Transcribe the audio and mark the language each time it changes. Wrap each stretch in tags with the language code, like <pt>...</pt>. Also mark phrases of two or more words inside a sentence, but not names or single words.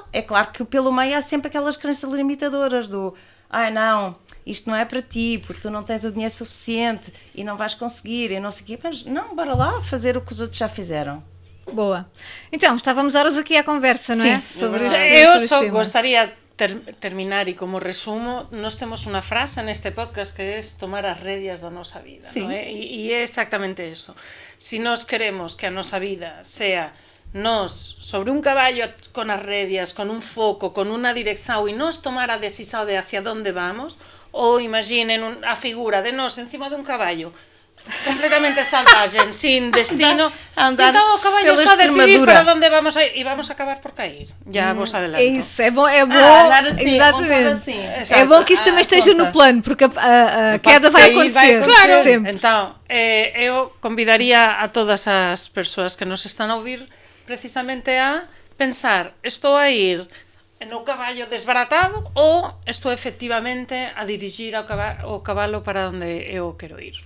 <pt>É claro que pelo meio há sempre aquelas crenças limitadoras do não, isto não é para ti, porque tu não tens o dinheiro suficiente e não vais conseguir e não sei o quê. Mas não, bora lá fazer o que os outros já fizeram. Boa. Então, estávamos horas aqui à conversa, não é?</pt> <gl>Sobre eu só gostaria terminar e como resumo, nós temos unha frase neste podcast que é tomar as rédeas da nosa vida, non é? E é exactamente eso. Si nós queremos que a nosa vida sea nós sobre un caballo con as rédeas, con un foco, con unha dirección e nós tomar a decisión de hacia onde vamos, ou imaginen a figura de nós encima dun caballo completamente salvaje,</gl> <es>sin destino.</es> <pt>Andar Então o caballo pela está a decidir Extremadura.</pt> <gl>para onde vamos a ir e vamos a acabar por cair. Já vos adelanto.</gl> <pt>É isso, é bom. andar assim, exatamente. montado assim. É bom que isso também esteja no plano, porque a queda vai acontecer. Claro, Sempre.</pt> <gl>então, eu convidaría a todas as persoas que nos están a ouvir precisamente a pensar, estou a ir no caballo desbaratado ou estou efectivamente a dirigir o cabalo para onde eu quero ir.</gl>